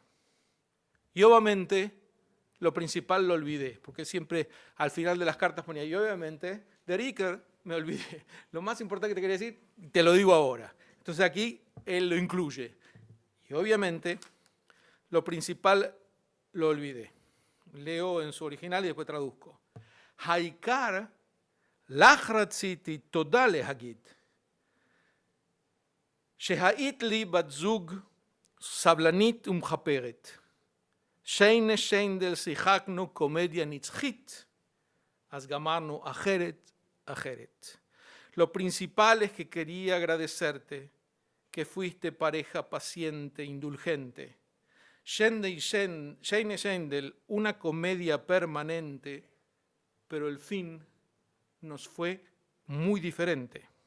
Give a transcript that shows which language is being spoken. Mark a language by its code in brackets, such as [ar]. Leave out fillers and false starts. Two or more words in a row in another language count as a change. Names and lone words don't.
[es] Y obviamente, lo principal lo olvidé, porque siempre al final de las cartas ponía, y obviamente, de Ricker me olvidé. Lo más importante que te quería decir, te lo digo ahora. Entonces aquí él lo incluye. Y obviamente, lo principal lo olvidé. Leo en su original y después traduzco. [he] העיקר לך רציתי תודה להגיד. שהיית לי בת זוג סבלנית ומחפרת. שיינה שיינדל שיחקנו קומדיה נצחית, אז גמרנו אחרת. [es] Lo principal es que quería agradecerte que fuiste pareja paciente, indulgente. Sheine Sheindel, una comedia permanente, pero el fin nos fue muy diferente.